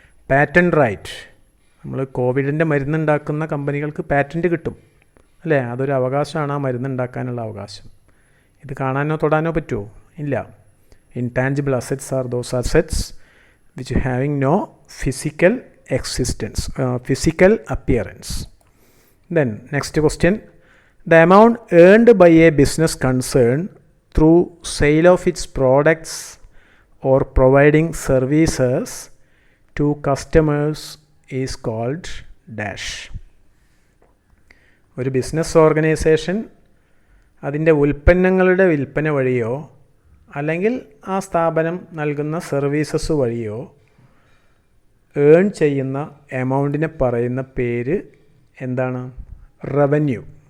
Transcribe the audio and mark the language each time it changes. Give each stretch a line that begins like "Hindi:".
Malayalam: Patent right, നമ്മൾ കോവിഡിൻ്റെ മരുന്നുണ്ടാക്കുന്ന കമ്പനികൾക്ക് പാറ്റൻറ്റ് കിട്ടും അല്ലേ? അതൊരു അവകാശമാണ്, ആ മരുന്നുണ്ടാക്കാനുള്ള അവകാശം. ഇത് കാണാനോ തൊടാനോ പറ്റുമോ? ഇല്ല.
English: Intangible assets are those assets which having no physical existence, physical appearance. Then next question, the amount earned by a business concern through sale of its products or providing services to customers is called dash.
Malayalam: ഒരു business organisation അതിൻ്റെ ഉൽപ്പന്നങ്ങളുടെ വിൽപ്പന വഴിയോ അല്ലെങ്കിൽ ആ സ്ഥാപനം നൽകുന്ന services വഴിയോ ഏൺ ചെയ്യുന്ന എമൗണ്ടിനെ പറയുന്ന പേര് എന്താണ്? റവന്യൂ.